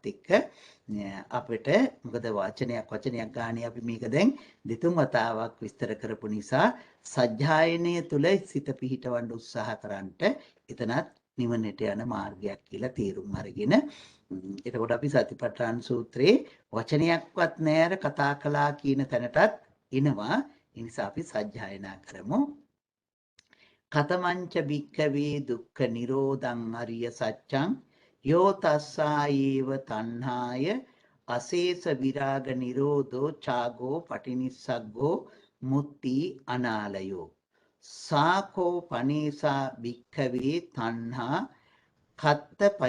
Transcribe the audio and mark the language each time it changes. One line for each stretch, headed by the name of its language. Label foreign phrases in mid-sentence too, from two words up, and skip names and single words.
Sinhala: එක්ක අපිට මොකද වචනයක් ගානේ අපි මේක දැන් දෙතුන් වතාවක් විස්තර කරපු නිසා සජ්ජායනය තුළ සිත පිහිටවන්න උත්සාහ කරන්නට එතනත් නිවනට යන මාර්ගයක් කියලා තේරුම් අරගෙන එතකොට අපි සතිපට්ඨාන සූත්‍රයේ වචනයක්වත් නැර කතා කළා කියන තැනටත් එනවා. ඒ නිසා අපි සජ්ජායනා කරමු.
Pali: කතමංච භික්ඛවේ දුක්ඛ නිරෝධං අරිය සත්‍යං යෝ තස්සායේව තණ්හාය අශේෂ විරාග නිරෝධෝ චාගෝ පටිනිස්සග්ගෝ මුත්‍ති අනාලයෝ සාකෝ පනේසා භික්ඛවේ තණ්හා කත්ත